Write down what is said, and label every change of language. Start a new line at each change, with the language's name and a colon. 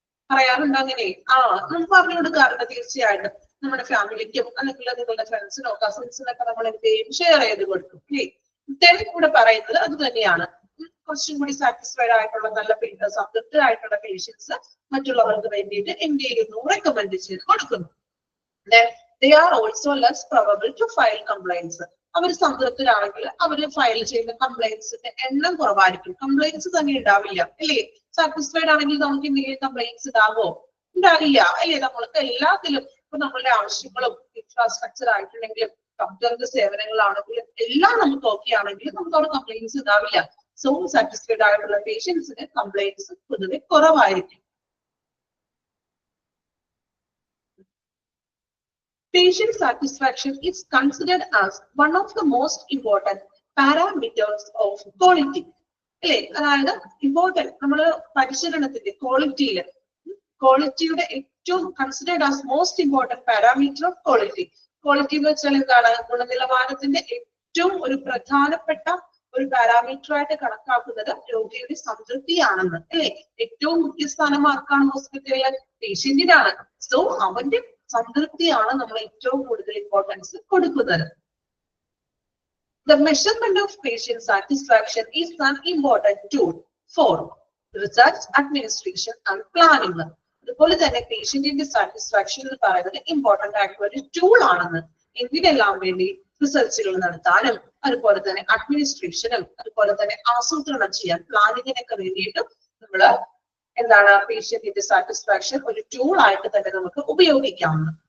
Malayalam: നമ്മൾ പറഞ്ഞു കൊടുക്കാറുണ്ട്. തീർച്ചയായിട്ടും നമ്മുടെ ഫാമിലിക്കും അല്ലെങ്കിൽ നിങ്ങളുടെ ഫ്രണ്ട്സിനോ കസിൻസിനൊക്കെ നമ്മൾ എന്ത് ചെയ്യും? ഷെയർ ചെയ്ത് കൊടുക്കും ഇല്ലേ? കൂടെ പറയുന്നത് അത് തന്നെയാണ്. കുറച്ചും കൂടി സാറ്റിസ്ഫൈഡ് ആയിട്ടുള്ള നല്ല സംതൃപ്തരായിട്ടുള്ള പേഷ്യൻസ് മറ്റുള്ളവർക്ക് വേണ്ടിയിട്ട് എന്ത് ചെയ്യുന്നു? റെക്കമെൻഡ് ചെയ്ത് കൊടുക്കുന്നു.
English: They are also less probable to file complaints.
Malayalam: Our സംതൃപ്തരാണെങ്കിൽ our file ചെയ്യുന്ന കംപ്ലൈൻസിന്റെ എണ്ണം കുറവായിരിക്കും. കംപ്ലൈൻസ് തന്നെ ഉണ്ടാവില്ല അല്ലേ? സാറ്റിസ്ഫൈഡ് ആണെങ്കിൽ നമുക്ക് എന്തെങ്കിലും കംപ്ലൈൻസ് ഉണ്ടാവോ? ഉണ്ടാവില്ല അല്ലേ? നമ്മൾക്ക് എല്ലാത്തിലും ഇപ്പൊ നമ്മളുടെ ആവശ്യങ്ങളും ഇൻഫ്രാസ്ട്രക്ചർ ആയിട്ടുണ്ടെങ്കിലും ഡോക്ടറിന്റെ സേവനങ്ങളാണെങ്കിലും എല്ലാം നമുക്ക് ഓക്കെ ആണെങ്കിലും നമുക്ക് അവിടെ കംപ്ലൈൻസ് ഉണ്ടാവില്ല. സോ സാറ്റിസ്ഫൈഡ് ആയിട്ടുള്ള പേഷ്യൻസിന് കംപ്ലൈൻസ് പൊതുവെ കുറവായിരിക്കും.
English: Patient satisfaction is considered as one of the most important parameters of quality.
Malayalam: അല്ലേ? അതായത് ഇമ്പോർട്ടന്റ് നമ്മള് പരിശീലനത്തിന്റെ ക്വാളിറ്റിയുടെ ഏറ്റവും
English: Considered as most important parameter of quality.
Malayalam: Quality എന്ന് വെച്ചാൽ എന്താണ്? ഗുണനിലവാരത്തിന്റെ ഏറ്റവും ഒരു പ്രധാനപ്പെട്ട ഒരു പാരാമീറ്റർ ആയിട്ട് കണക്കാക്കുന്നത് രോഗിയുടെ സംതൃപ്തിയാണെന്ന് അല്ലേ? ഏറ്റവും മുഖ്യസ്ഥാനം ആർക്കാണ്? ഹോസ്പിറ്റലിലെ പേഷ്യന്റിനാണ്. സോ അവന്റെ സംതൃപ്തിയാണ് നമ്മൾ ഏറ്റവും കൂടുതൽ ഇമ്പോർട്ടൻസ് കൊടുക്കുന്നത്.
English: The measurement of patient satisfaction is an important tool for research, administration and planning.
Malayalam: അതുപോലെ തന്നെ പേഷ്യന്റിന്റെ സാറ്റിസ്ഫാക്ഷൻ എന്ന് പറയുന്നത് ഇമ്പോർട്ടന്റ് ആയിട്ടുള്ള ഒരു ടൂൾ ആണെന്ന്. എന്തിനെല്ലാം വേണ്ടി? റിസർച്ചുകൾ നടത്താനും അതുപോലെ തന്നെ അഡ്മിനിസ്ട്രേഷനും അതുപോലെ തന്നെ ആസൂത്രണം ചെയ്യാൻ പ്ലാനിങ്ങിനൊക്കെ വേണ്ടിയിട്ടും നമ്മള് എന്താണ് പേഷ്യന്റിന്റെ സാറ്റിസ്ഫാക്ഷൻ ഒരു ടൂൾ ആയിട്ട് തന്നെ നമുക്ക് ഉപയോഗിക്കാവുന്നത്.